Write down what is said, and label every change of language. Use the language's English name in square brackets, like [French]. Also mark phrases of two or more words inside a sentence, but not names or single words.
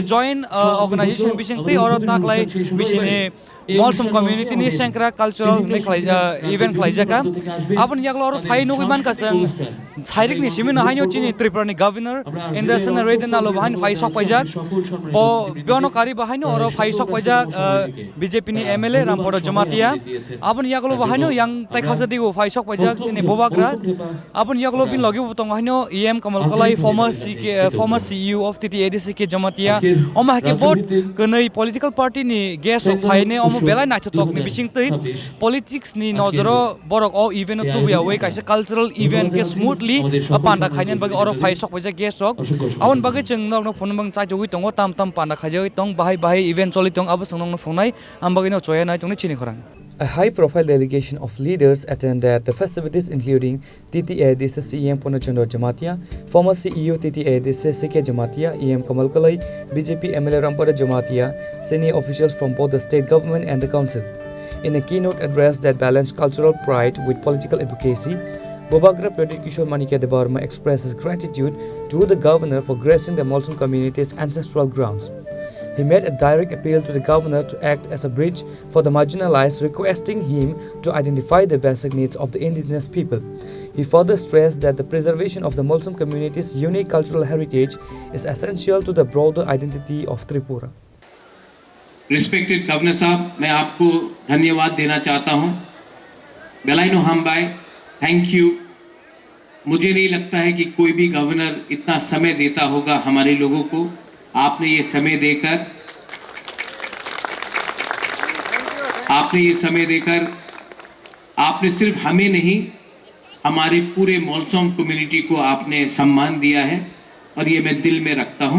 [Kok Borok] join organization bising tei oro taklai bisini Molsom community ni Sengkrak [English] Cultural event [Kok Borok] khlaijaka abon yaklo oro phai nugiman ka sang chairik ni simin haino chini Tripura ni Governor Indrasena Reddy Nalu bahan phai sok paijak po biono kari bahaino oro phai sok paijak BJP ni MLA Rampodo Jamatia abon yaklo bahaino yang tai khaksa digo phai sok paijak chini Bobagra abon yaklo bin logi butong haino EM Kamal Kalai [English] former CEO of TTADC [Kok Borok] ke Jamatia oma hake board kunai [English] political party [Kok Borok] ni [English] guest of [Kok Borok] phai ne omo belai naitho tok ni bising tei politics ni nojoro borok o event tu ya we kaisa [English] cultural event [Kok Borok] ke smoothly panda khainen bagi oro phai sok paijak guest sok abon bagi cheng nok no phone bang chai jogi tongo tam panda khajoi tong bahai event choli tong abo song no phonai ambagi no choya nai tong ni chini khorang. [English] A high-profile delegation of leaders attended the festivities, including TTADC CEM Purnachandra Jamatia, former CEO TTADC CK Jamatia, EM Kamal Kalai, BJP MLA Rampodo Jamatia, senior officials from both the state government and the council. In a keynote address that balanced cultural pride with political advocacy, Bobagra Pradit Kishore Manikya Debarma expressed his gratitude to the governor for gracing the Molsom community's ancestral grounds. He made a direct appeal to the governor to act as a bridge for the marginalized, requesting him to identify the basic needs of the indigenous people. He further stressed that the preservation of the Molsom community's unique cultural heritage is essential to the broader identity of Tripura. Respected Governor [Hindi] Sahab, मैं आपको धन्यवाद देना चाहता हूँ. बेलाइनो हम भाई, [English] thank you. [Hindi] मुझे नहीं लगता है कि कोई भी गवर्नर इतना समय देता होगा हमारे लोगों को. आपने ये समय देकर आपने सिर्फ हमें नहीं हमारे पूरे मोलसोम कम्युनिटी को आपने सम्मान दिया है और ये मैं दिल में रखता हूँ.